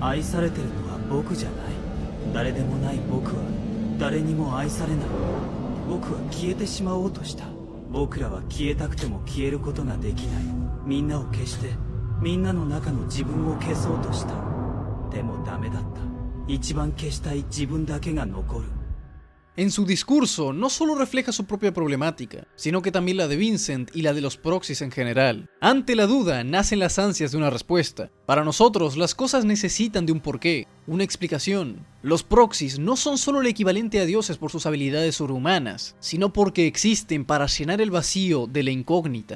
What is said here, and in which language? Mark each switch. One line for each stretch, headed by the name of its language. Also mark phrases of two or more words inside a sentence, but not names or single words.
Japanese: 愛されてるのは僕じゃない。誰でもない僕は誰にも愛されない。僕は消えてしまおうとした。僕らは消えたくても消えることができない。みんなを消してみんなの中の自分を消そうとした。でもダメだった。一番消したい自分だけが残る。
Spanish: En su discurso no solo refleja su propia problemática, sino que también la de Vincent y la de los Proxys en general. Ante la duda nacen las ansias de una respuesta. Para nosotros las cosas necesitan de un porqué, una explicación. Los Proxys no son solo el equivalente a dioses por sus habilidades sobrehumanas, sino porque existen para llenar el vacío de la incógnita.